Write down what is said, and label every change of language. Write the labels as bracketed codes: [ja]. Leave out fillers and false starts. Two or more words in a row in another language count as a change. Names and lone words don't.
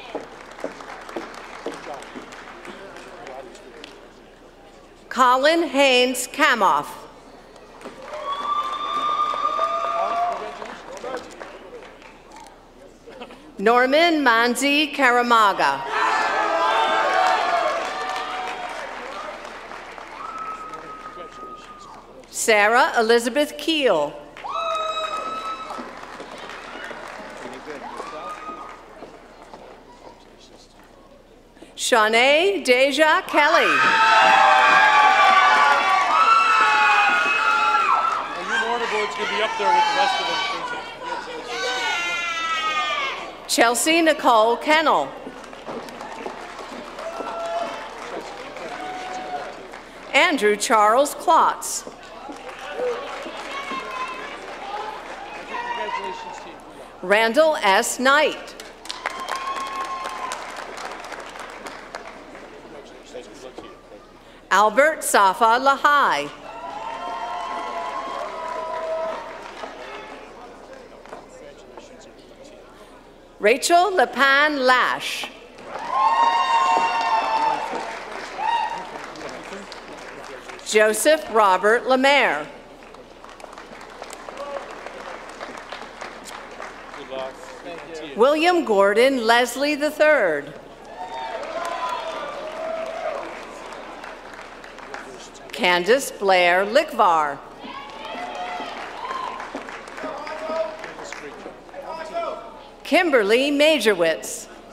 [en] Colin Haynes Kamoff. Norman Manzi Karamaga. Sarah Elizabeth Keel. Shanae Deja Kelly. Your order board's going to be up there with the rest of them. Chelsea Nicole Kennel. Andrew Charles Klotz. Randall S. Knight. Albert Safa Lahai. Rachel Lepan Lash. Joseph Robert Lemaire. William Gordon Leslie III. Candace Blair Lickvar. Kimberly Majorwitz.